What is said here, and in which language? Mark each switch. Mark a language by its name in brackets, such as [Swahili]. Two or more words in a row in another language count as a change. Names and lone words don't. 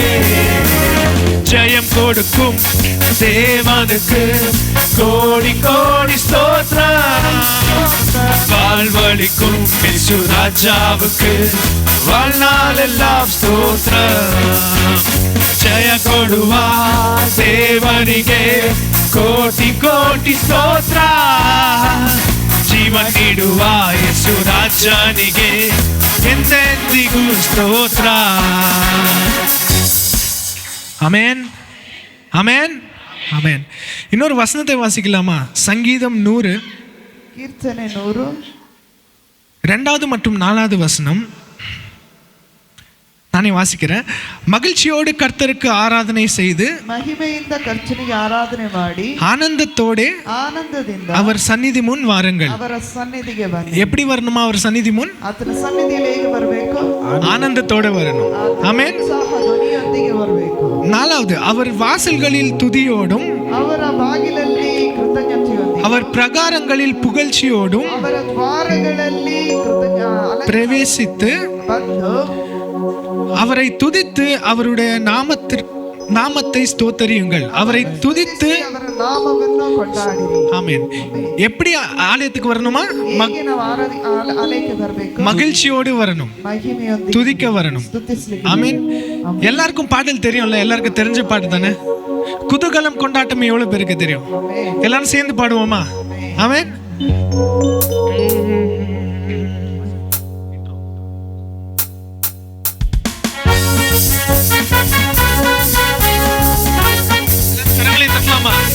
[Tamil] ஜெயம் கொடுக்கும் தேவனுக்கு கோடி கோடி ஸ்தோத்திரம். வாழ்வழிக்கும் இயேசு ராஜாவுக்கு வாழ்நாள் எல்லாம் ஸ்தோத்திரம். [Kannada] ஜெய ಕೊಡುವಾ ದೇವನಿಗೆ ಕೋಟಿ ಕೋಟಿ ಸ್ತೋತ್ರ. ಜೀವ ನೀಡುವ ಯೇಸು ರಾಜನಿಗೆ ಎಂದೆಂದಿಗೂ ಸ್ತೋತ್ರ. [Tamil] அமேன், அமேன், அமேன். இன்னொரு வசனத்தை வாசிக்கலாமா? சங்கீதம் 100 [Kannada] ಕೀರ್ತನೆ 100 [Tamil] 2வது மற்றும் 4வது வசனம். நானே வாசிக்கிறேன். மகிழ்ச்சியோடு கர்த்தருக்கு ஆராதனை செய்து [Kannada] ಮಹಿಮೆಯಿಂದ ಕರ್ತನಿಗೆ ಆರಾಧನೆ ಮಾಡಿ ಆನಂದದಿಂದ [Tamil] அவர் சந்நிதி முன் வாருங்கள். [Kannada] ಅವರ ಸನ್ನಿಧಿಗೆ ಬನ್ನಿ. [Tamil] எப்படி வரணுமா? அவர் சந்நிதி முன் [Kannada] ಆತನ ಸನ್ನಿಧಿಯಲ್ಲಿ ಹೇಗೆ ಬರಬೇಕು? [Tamil] ஆனந்தத்தோடு வரணும். ஆமென். [Kannada] ಉತ್ಸಾಹ ಧ್ವನಿಯೊಂದಿಗೆ ಬರಬೇಕು. [Tamil] நாலாவது, அவர் வாசல்களில் துதியோடும் [Kannada] ಅವರ ಬಾಗಿಲಲ್ಲಿ ಕೃತಜ್ಞತೆಯೊಂದಿಗೆ [Tamil] அவர் பிரகாரங்களில் புகழ்ச்சியோடும் [Kannada] ಅವರ ದ್ವಾರಗಳಲ್ಲಿ [Tamil] பிரவேசித்து [Kannada] ಬಂದು [Tamil] அவரை துதித்து அவருடைய நாமத்தை ஸ்தோத்தரியுங்கள். அவரை துதித்து [Kannada] ಅವರ ನಾಮವನ್ನು ಕೊಂಡಾಡಿರಿ. [Tamil] ஆமென். எப்படி ஆலயத்துக்கு வரணுமா? [Kannada] ಹೇಗೆ ನಾವು ಆಲಯಕ್ಕೆ ಬರಬೇಕು? [Tamil] மகிழ்ச்சியோடு வரணும், [Kannada] ಮಹಿಮೆಯೊಂದಿಗೆ [Tamil] துதிக்க வரணும். [Kannada] ಸ್ತುತಿಸಲಿಕ್ಕೆ. [Tamil] ஆமென். எல்லாருக்கும் பாடல் தெரியும்ல? எல்லாருக்கும் தெரிஞ்ச பாட்டு தானே. குதூகலம் கொண்டாட்டம் எவ்வளவு பேருக்கு தெரியும்? எல்லாரும் சேர்ந்து பாடுவோமா? ஆமென். கரங்களை தட்டலாமா?